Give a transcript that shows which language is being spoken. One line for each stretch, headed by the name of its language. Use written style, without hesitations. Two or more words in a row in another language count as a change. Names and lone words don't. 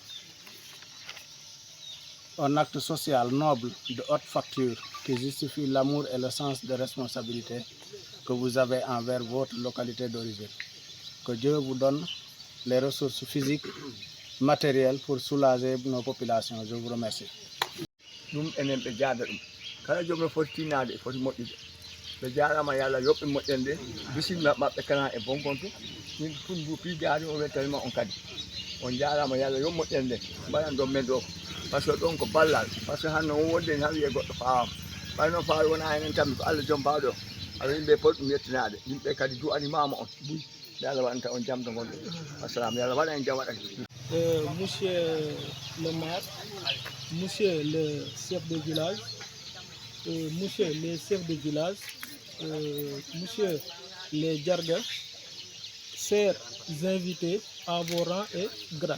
French: Un acte social noble de haute facture qui justifie l'amour et le sens de responsabilité que vous avez envers votre localité d'origine. Que Dieu vous donne les ressources physiques, matérielles pour soulager nos populations. Je vous remercie.
Fula: Ɗum enen ɓe jaada ɗum kala jomɓe foti tinade foti moƴƴude ɓe jarama yo Allah yoɓɓe moƴƴande bisimilla maɓɓe kana e Bonkonto min fundu piijaade o weltanima on kadi on jarama yo Allah yoɓ moƴƴande mbaɗan ɗon men ɗo
French: par ce que
Fula: ɗon ko ballal
French: par ce que
Fula: hande on wonde tan wiye goɗɗo fawama ɓayno fawi wona enen tammi ko Allah joom mbawɗo o aɗa yimɓe poti ɗum yettinade yimɓe kadi du'animama on yo Allah waɗanta on jam to gonɗo assalamu yo Allah waɗa en jam waɗa
French: monsieur le maire, monsieur le chef de village, monsieur les chefs de village, monsieur les jargas, chers invités à vos rangs et grades.